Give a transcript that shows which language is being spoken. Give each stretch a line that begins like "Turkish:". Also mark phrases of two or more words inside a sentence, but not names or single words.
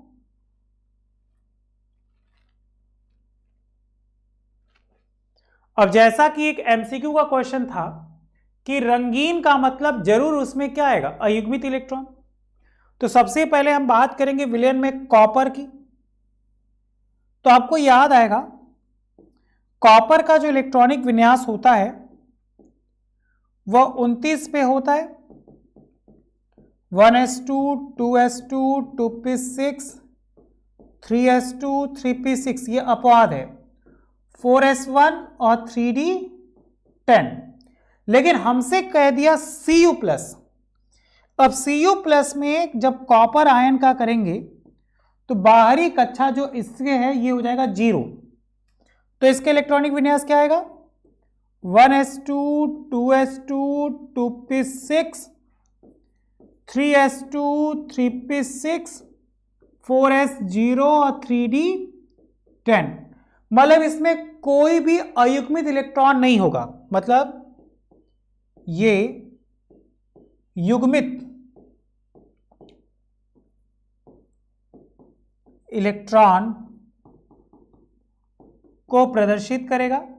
Hindi: अब जैसा कि एक एमसीक्यू का क्वेश्चन था कि रंगीन का मतलब जरूर उसमें क्या आएगा, अयुग्मित इलेक्ट्रॉन। तो सबसे पहले हम बात करेंगे विलयन में कॉपर की। तो आपको याद आएगा कॉपर का जो इलेक्ट्रॉनिक विन्यास होता है वह 29 पे होता है। 1s2 2s2 2p6 3s2 3p6 ये अपवाद है, 4s1 और 3d10। लेकिन हमसे कह दिया Cu+। अब Cu+ में जब कॉपर आयन का करेंगे तो बाहरी कक्षा जो इसके है ये हो जाएगा 0। तो इसके इलेक्ट्रॉनिक विन्यास क्या आएगा, 1s2 2s2 2p6 3s2 3p6 4s0 और 3d10। मतलब इसमें कोई भी अयुग्मित इलेक्ट्रॉन नहीं होगा, मतलब ये युग्मित इलेक्ट्रॉन को प्रदर्शित करेगा।